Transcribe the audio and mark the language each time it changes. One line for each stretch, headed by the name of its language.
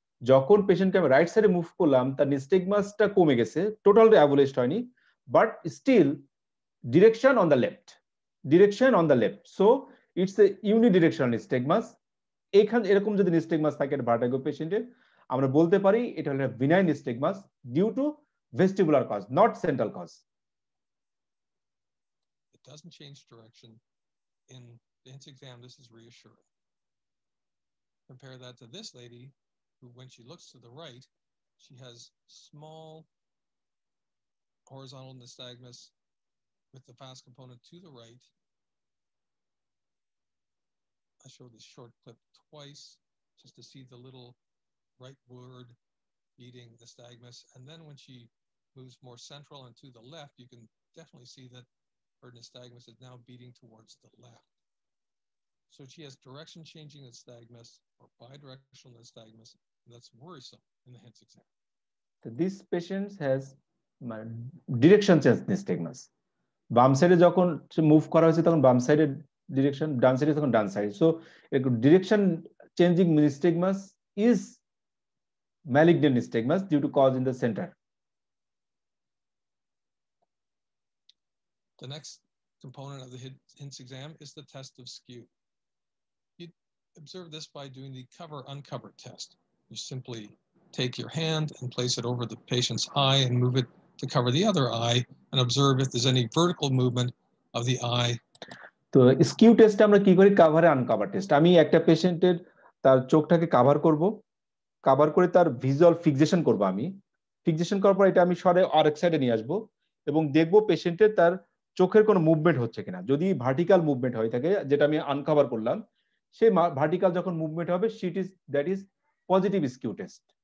Bangla: যখন পেশেন্টকে আমি রাইট সাইডে মুভ করলাম তার নিস্টেগমাসটা কমে গেছে, টোটালি অ্যাবলিশড হয়নি,
English: but still direction on the left,
Bangla: direction on the left.
English: So it's a unidirectional nystagmus.
Bangla: এখানে এরকম যদি নিস্টেগমাস থাকে ভার্টিগো পেশেন্টের, আমরা বলতে পারি এটা হলো benign নিস্টেগমাস
English: Due to vestibular cause, not central cause. It doesn't change direction. In the HINTS exam, this is reassuring. Compare that to this lady who, when she looks to the right, she has small horizontal nystagmus with the fast component to the right. I showed this short clip twice just to see the little right word beating nystagmus. And then when she moves more central and to the left, you can definitely see that her nystagmus is now beating towards the left. So she has direction changing nystagmus or bidirectional nystagmus, and that's worrisome in the HINTS exam. So this patient has direction change nystagmus.
Bangla: বাম সাইডে যখন move করা হয়েছে তখন বাম সাইডে direction, ডান সাইডে তখন ডান side.
English: So direction changing nystagmus is malignant nystagmus due to cause in the center. The next component of the HINTS exam is the test of skew. You observe this by doing the cover-uncover test. You simply take your hand and place it over the patient's eye and move it to cover the other eye and observe if there's any vertical movement of the eye.
Bangla: তো skew টেস্টে আমরা কি করি? Cover uncover test. আমি একটা পেশেন্টের তার চোখটাকে cover করব, কভার করে তার ভিজুয়াল ফিক্সেশন করব। আমি ফিক্সেশন করার পর এটা আমি সরে আরেক সাইডে নিয়ে আসবো এবং দেখব পেশেন্টের তার চোখের কোনো মুভমেন্ট হচ্ছে কিনা। যদি ভার্টিক্যাল মুভমেন্ট হয়ে থাকে, যেটা আমি আনকভার করলাম, সেই ভার্টিক্যাল যখন মুভমেন্ট হবে
English: That is positive skew test.